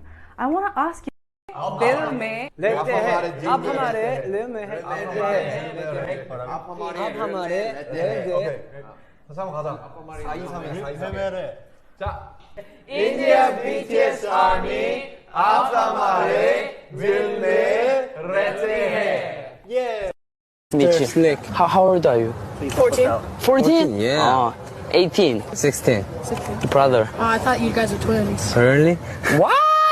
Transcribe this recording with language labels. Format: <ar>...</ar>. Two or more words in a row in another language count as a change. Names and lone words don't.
<en>I want to ask you,</en> <hi>दिल में लेते हैं आप हमारे दिल में है आप हमारे</hi> <ko>한번 가자 4-2-3에 자</ko> <hi>India BTS Army आप हमारे दिल में रहते हैं.</hi> <ko>예</ko> <en>Meet you. How old are you? 14. 14? Yeah. 18. 16. Brother. I thought you guys were twins. Really? What?</en>